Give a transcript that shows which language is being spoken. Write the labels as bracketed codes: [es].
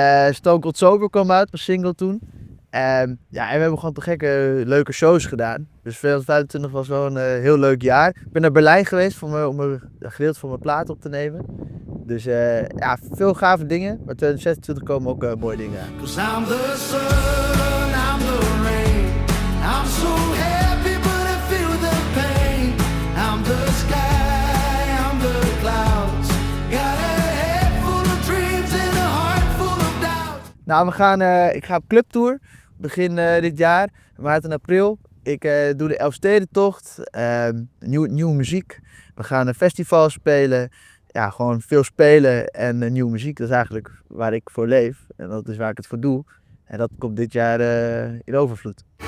[nl] Stone Cold Sober kwam uit, mijn single toen. En we hebben gewoon te gekke leuke shows gedaan. Dus 2025 was wel een heel leuk jaar. Ik ben naar Berlijn geweest om een gedeelte van mijn plaat op te nemen. Dus veel gave dingen. Maar 2026 komen ook mooie dingen aan. [en] 'Cause I'm the sun, I'm the rain. I'm so happy but I feel the pain. I'm the sky, I'm the clouds. Got a head full of dreams and a heart full of doubt. [nl] Nou, ik ga op clubtour. Begin dit jaar, maart en april. Ik doe de Elfstedentocht, nieuwe muziek. We gaan een festival spelen. Ja, gewoon veel spelen en nieuwe muziek. Dat is eigenlijk waar ik voor leef. En dat is waar ik het voor doe. En dat komt dit jaar in overvloed.